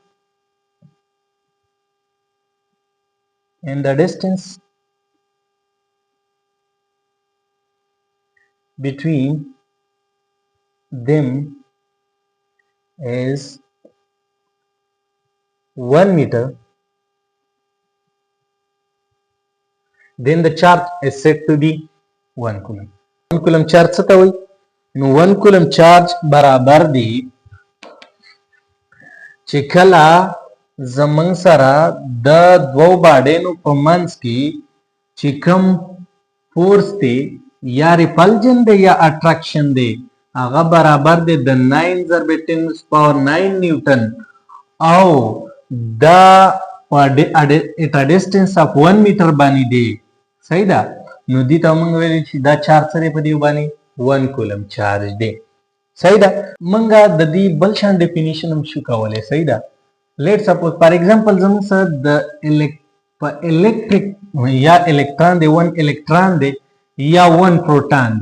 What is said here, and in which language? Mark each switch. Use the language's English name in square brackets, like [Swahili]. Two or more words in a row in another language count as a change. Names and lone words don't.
[English] them is 1 meter then the charge is said to be 1 coulomb 1 coulomb charge [Pashto] څه ته وایي نو [English] 1 coulomb charge [Pashto] برابر دی چې کله زمونږ سره د دوو باډینو په منځ کې چې کوم فورس دی یا ریپلجن دی یا اټریکشن دی هغه برابر دی د 9 ضرب 10 پاور 9 نیوټن او دا [English] at a distance of 1 meter [Pashto] باندې دی صحیح ده. نو دې ته موږ ویل چې دا چارج سره په دې باندې 1 [English] coulomb charge [Pashto] دی. صحیح ده. موږ د دې بل شان ډیفینیشن هم شو کولای. صحیح ده. [English] let suppose for example [Pashto] زموږ سره د الیکټریک یا الکترون دی 1 الکترون دی یا 1 پروټون دی.